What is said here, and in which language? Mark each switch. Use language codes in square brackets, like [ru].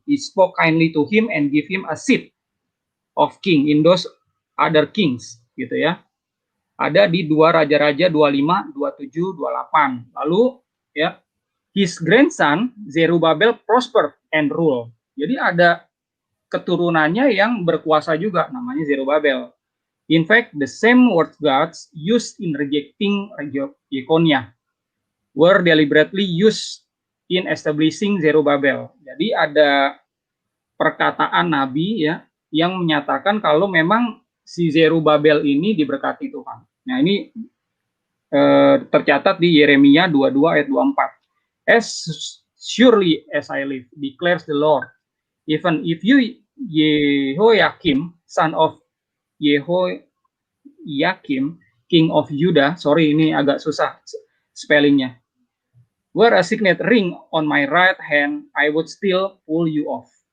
[en] He spoke kindly to him and give him a seat of king in those other kings, [id] gitu ya. Ada di 2 Raja-Raja 25, 27, 28. Lalu ya, [en] his grandson Zerubbabel prosper and rule. [id] Jadi ada keturunannya yang berkuasa juga, namanya Zerubbabel. [en] In fact, the same word gods used in rejecting Jeconiah were deliberately used in establishing Zerubbabel. [id] Jadi ada perkataan nabi ya yang menyatakan kalau memang si Zerubbabel ini diberkati Tuhan. Nah, ini tercatat di Yeremia 22 ayat 24. [en] As surely as I live, declares the Lord, even if you Jehoiakim, son of Jehoiakim, king of Judah, sorry [id] ini agak susah spellingnya, [en] wear a signet ring on my right hand, I would still pull you off.